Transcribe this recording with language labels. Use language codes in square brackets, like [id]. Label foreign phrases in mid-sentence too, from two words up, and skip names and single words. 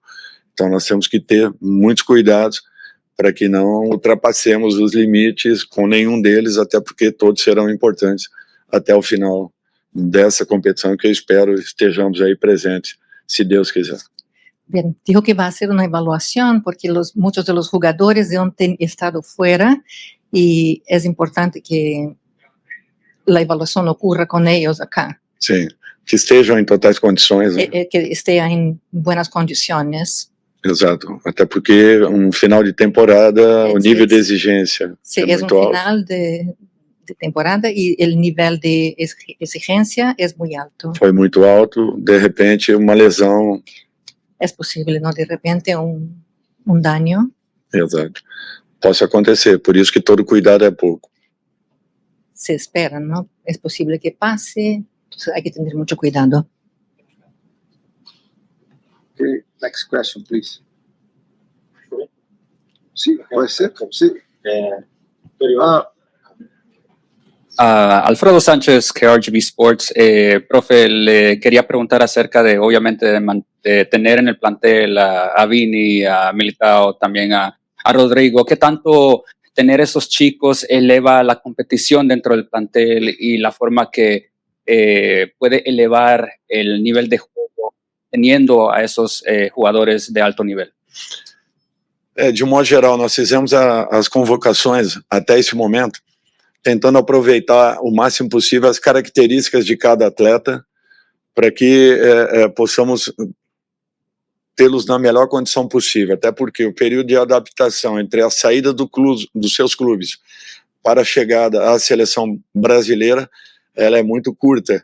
[pt] Então nós temos que ter muitos cuidados para que não ultrapassemos os limites com nenhum deles, até porque todos serão importantes até o final dessa competição, que eu espero estejamos aí presentes, se Deus quiser. [es] Bien, dijo que va a hacer una evaluación porque muchos de los jugadores han estado fuera y es importante que la evaluación ocurra con ellos acá, [pt] Sim, que estejam em totais condições, né? [es] que esté en buenas condiciones. [pt] Exato, até porque um final de temporada, o nível de exigência [es] Sí, [pt] é [es] es un [pt] muito alto. [es] final de temporada y el nivel de exigencia es muy alto. [pt] Foi muito alto, de repente uma lesão, [es] Es posible, ¿no? De repente un daño. [pt] exato, possa acontecer, por isso que todo cuidado é pouco. [es] Se espera, ¿no? Es posible que pase, entonces hay que tener mucho cuidado. [en] Okay, next question, please. [es] Sí, puede ser, sí. Alfredo Sánchez, KRGB Sports. Profe, le quería preguntar acerca de, obviamente, de tener en el plantel a Vini, a Militao, también a Rodrigo. ¿Qué tanto tener esos chicos eleva la competición dentro del plantel y la forma que puede elevar el nivel de juego teniendo a esos jugadores de alto nivel? [pt] De um modo geral, nós fizemos as convocações até esse momento, tentando aproveitar o máximo possível as características de cada atleta, para que possamos tê-los na melhor condição possível, até porque o período de adaptação entre a saída dos seus clubes para a chegada à seleção brasileira, ela é muito curta.